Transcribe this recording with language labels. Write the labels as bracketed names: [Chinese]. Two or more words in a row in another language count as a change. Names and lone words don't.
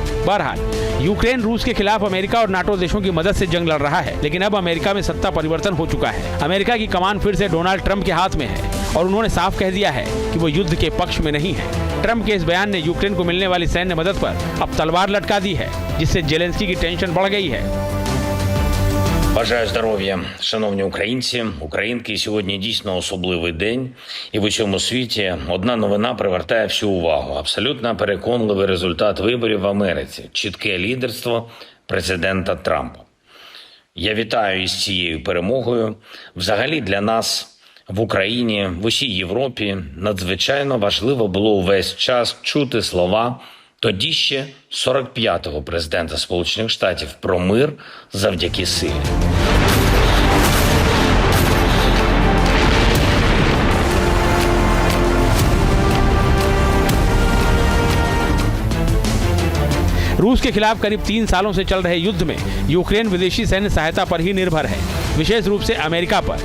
[Hindi] बहरहाल यूक्रेन रूस के खिलाफ अमेरिका और नाटो देशों की मदद से जंग लड़ रहा है, लेकिन अब अमेरिका में सत्ता परिवर्तन हो चुका है। अमेरिका की कमान फिर से डोनाल्ड ट्रंप के हाथ में है और उन्होंने साफ कह दिया है कि वो युद्ध के पक्ष में नहीं है। ट्रंप के इस बयान ने यूक्रेन को मिलने वाली सैन्य मदद पर अब तलवार लटका दी है, जिससे जेलेंस्की की टेंशन बढ़ गई है। [Ukrainian] Бажаю здоров'я, шановні українці, українки. Сьогодні дійсно особливий день. І в усьому світі одна новина привертає всю увагу. Абсолютно переконливий результат виборів в Америці. Чітке лідерство президента Трампа. Я вітаю із цією перемогою. Взагалі для нас в Україні, в усій Європі надзвичайно важливо було увесь час чути слова тоді ще 45-го президента Сполучених Штатів про мир завдяки силі. [Hindi] रूस के खिलाफ करीब 3 सालों से चल रहे युद्ध में यूक्रेन विदेशी सैन्य सहायता पर ही निर्भर है, विशेष रूप से अमेरिका पर।